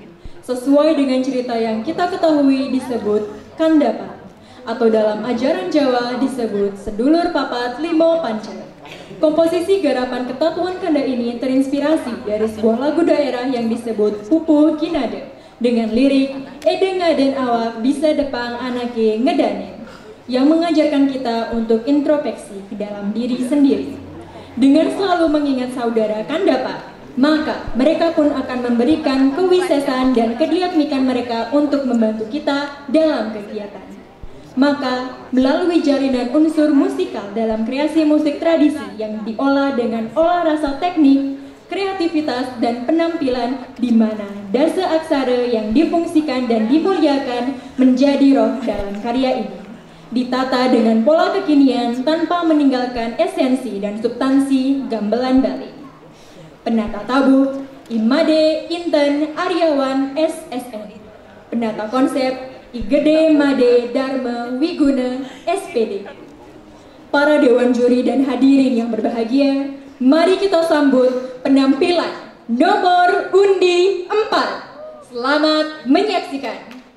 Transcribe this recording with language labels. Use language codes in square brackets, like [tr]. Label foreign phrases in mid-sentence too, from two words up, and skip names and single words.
[id] Sesuai dengan cerita yang kita ketahui disebut Kandapa, atau dalam ajaran Jawa disebut Sedulur Papat Limo Panca. Komposisi garapan Ketatuang Kanda ini terinspirasi dari sebuah lagu daerah yang disebut Pupuh Kinade dengan lirik [ban] Ede ngaden awak bisa depang anake ngedanen, [id] yang mengajarkan kita untuk introspeksi ke dalam diri sendiri. Dengan selalu mengingat saudara Kandapa, maka mereka pun akan memberikan kewisesan dan kediatmikan mereka untuk membantu kita dalam kegiatan. Maka, melalui jalinan unsur musikal dalam kreasi musik tradisi yang diolah dengan olah rasa teknik, kreativitas, dan penampilan, di mana dasa aksara yang difungsikan dan dimuliakan menjadi roh dalam karya ini, ditata dengan pola kekinian tanpa meninggalkan esensi dan substansi gamelan Bali. Penata tabuh Imade Inten Aryawan SSN. Penata konsep Igede Made Dharma Wiguna SPD. Para dewan juri dan hadirin yang berbahagia, mari kita sambut penampilan nomor undi 4. Selamat menyaksikan.